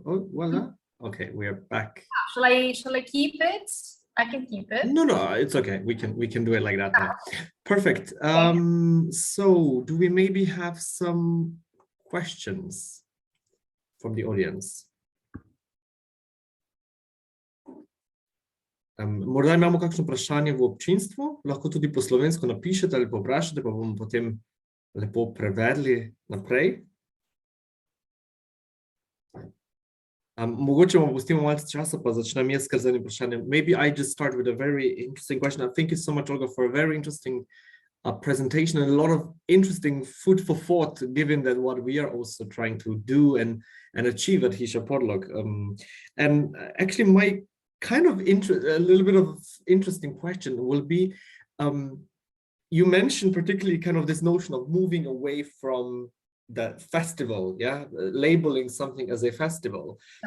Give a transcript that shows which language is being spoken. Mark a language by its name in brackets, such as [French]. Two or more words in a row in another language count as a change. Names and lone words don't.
[English] Oh, voila. Okay, we are back. Shall I keep it? I can keep it. No, it's okay. We can do it like that now. Perfect. So do we maybe have some questions from the audience? [Slovenian] Morda imamo kakšno vprašanje v občinstvu, lahko tudi po slovensko napišete ali pa vprašate, pa bomo potem lepo prevedli naprej. Mogoče bomo pustimo malce časa, pa začnem jaz kar z enim vprašanjem. [English] Maybe I just start with a very interesting question. Thank you so much, Olga, for a very interesting presentation and a lot of interesting food for thought, given that what we are also trying to do and achieve at Hiša Podlog. And actually, my kind of a little bit of interesting question will be, you mentioned particularly kind of this notion of moving away from the festival, labeling something as a festival.